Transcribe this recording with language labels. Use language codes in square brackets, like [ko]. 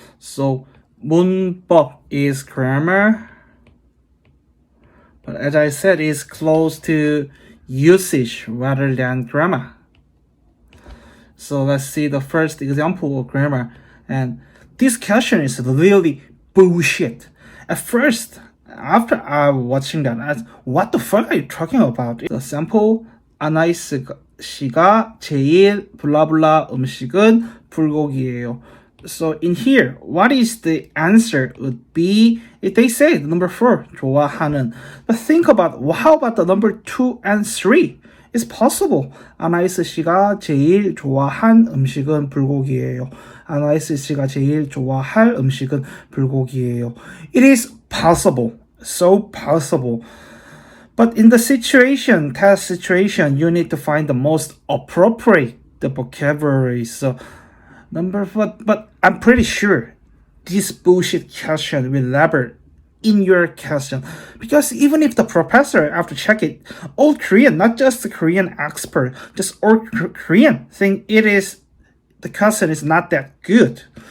[en] So 문법 is grammar, but as I said, it's close to usage rather than grammar. So let's see the first example of grammar. And this question is really bullshit. At first, after watching that, I asked, what the fuck are you talking about? The sample, [ko] 아나이스 씨가 제일 블라블라 음식은 불고기예요. [en] So in here, what is the answer would be, if they say the number 4, 좋아하는. But think about, how about the number 2 and 3? It's possible. [ko] 아나이스 씨가 제일 좋아한 음식은 불고기예요. 아나이스 씨가 제일 좋아할 음식은 불고기예요. [en] It is possible. So possible. But in the situation, test situation, you need to find the most appropriate the vocabulary. So but I'm pretty sure this bullshit question will never in your question, because even if the professor after check it, all Korean, not just the Korean expert, just all Korean think it is the question is not that good,